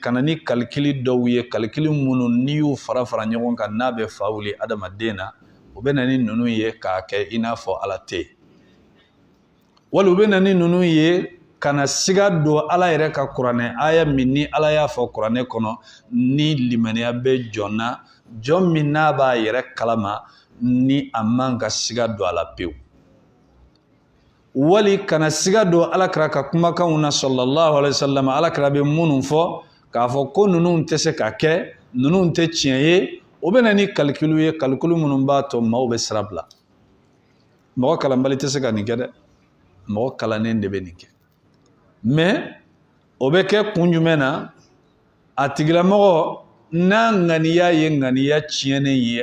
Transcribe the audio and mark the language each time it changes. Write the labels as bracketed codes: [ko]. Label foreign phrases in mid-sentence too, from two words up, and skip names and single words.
[bm] ka na ni calcul dɔw ye calcul minnu n'i y'u fara fara ɲɔgɔn kan n'a bɛ fa wuli adamaden na o bɛ na ni ninnu ye k'a kɛ i n'a fɔ ala tɛ wali u bɛ na ni ninnu ye ka na siga don ala yɛrɛ ka kuranɛ aya min ni ala y'a fɔ kuranɛ kɔnɔ ni limaniya bɛ jɔn na jɔn min n'a b'a yɛrɛ kalama ni a man ka siga don a la pewu wali kana siga don alakira ka kumakanw na [ar] صلى الله عليه وسلم [bm] alakira bɛ minnu fɔ k'a fɔ ko ninnu tɛ se ka kɛ ninnu tɛ tiɲɛ ye o bɛ na ni calcul ye calcul minnu b'a to maaw bɛ sira bila mɔgɔ kalanbali tɛ se ka nin kɛ dɛ mɔgɔ kalannen de bɛ nin kɛ mais o bɛ kɛ kun jumɛn na a tigilamɔgɔ n'a ŋaniya ye ŋaniya tiɲɛnen ye